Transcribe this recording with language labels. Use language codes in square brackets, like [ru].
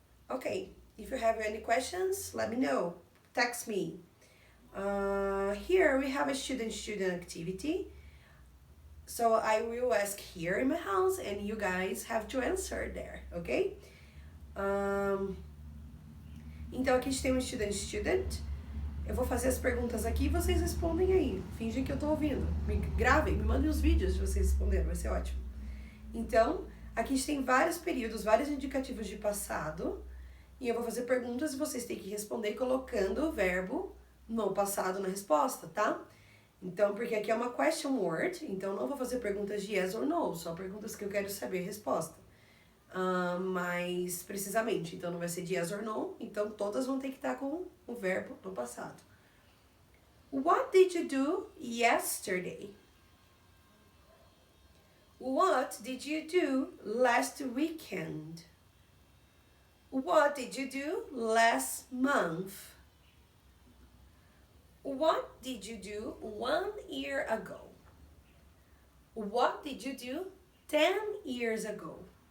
[en] Okay, if you have any questions, let me know. Text me. Here we have a student activity. So I will ask here in my house and you guys have to answer there, ok? [pt] Então aqui a gente tem um student. Eu vou fazer as perguntas aqui e vocês respondem aí. Fingem que eu tô ouvindo. Me gravem, me mandem os vídeos de vocês respondendo, vai ser ótimo. Então, aqui a gente tem vários períodos, vários indicativos de passado. E eu vou fazer perguntas e vocês têm que responder colocando o verbo no passado na resposta, tá? Então, porque aqui é uma question word, então não vou fazer perguntas de yes or no, só perguntas que eu quero saber a resposta. Mais precisamente, então não vai ser de yes or no, então todas vão ter que estar com o verbo no passado. [en] What did you do yesterday? What did you do last weekend? What did you do last month? What did you do 1 year ago? What did you do 10 years ago?